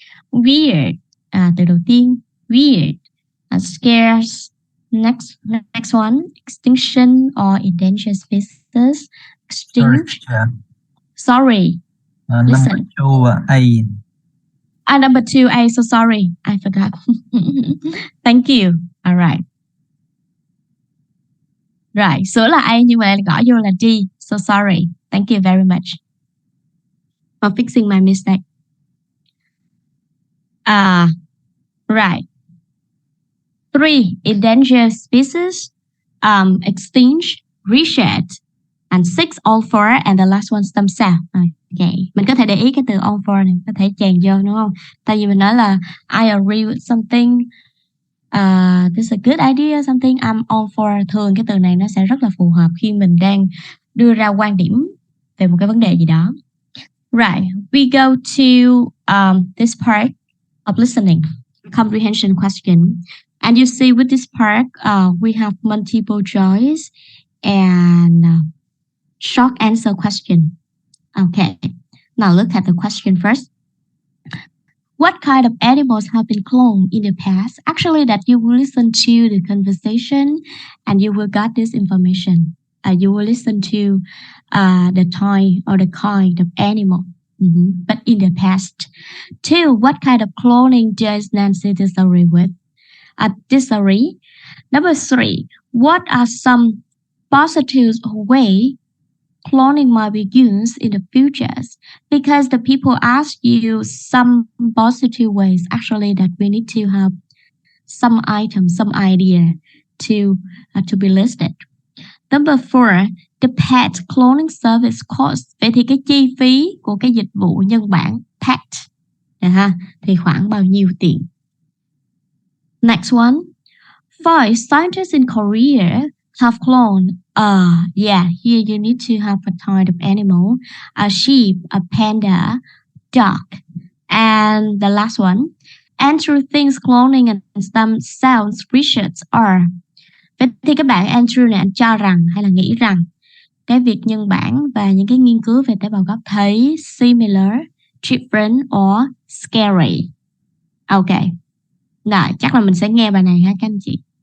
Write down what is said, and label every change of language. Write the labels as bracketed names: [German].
[English] Weird, [Vietnamese] từ đầu tiên, [English] weird. Scarce, next one, extinction or endangered species. Extinct. Sorry. Listen. Number 2, A. Number 2, A. So sorry, I forgot. Thank you. All right. [Vietnamese] Right, sửa là A nhưng mà gõ vô là D. [English] So sorry. Thank you very much for fixing my mistake. Right. 3, endangered species, extinct, research, and 6, all for, and the last one, stem cell. Okay. [Vietnamese] Mình có thể để ý cái từ all for này, có thể chèn vô, đúng không? Tại vì mình nói là [English] I agree with something, this is a good idea, something, I'm all for. [Vietnamese] Thường cái từ này nó sẽ rất là phù hợp khi mình đang đưa ra quan điểm về một cái vấn đề gì đó. [English] Right, we go to this part of listening, comprehension question. And you see with this part, we have multiple choice and short answer question. Okay, now look at the question first. What kind of animals have been cloned in the past? Actually, that you will listen to the conversation and you will get this information. You will listen to the type or the kind of animal. But in the past. 2, what kind of cloning does Nancy disagree with? Disagree. Number 3, what are some positive way cloning might be used in the futures? Because the people ask you some positive ways, actually, that we need to have some item, some idea to be listed. Number 4, the pet cloning service cost. [Vietnamese] Vậy thì cái chi phí của cái dịch vụ nhân bản pet thì khoảng bao nhiêu tiền? [English] Next one. 5, scientists in Korea have cloned. Here you need to have a kind of animal, a sheep, a panda, dog. And the last one. Andrew thinks cloning and stem cells research are. [Vietnamese] Vậy thì các bạn Andrew này anh cho rằng hay là nghĩ rằng cái việc nhân bản và những cái nghiên cứu về tế bào gốc thấy [English] similar, different or scary. [Vietnamese] Ok. Rồi, chắc là mình sẽ nghe bài này ha các anh chị.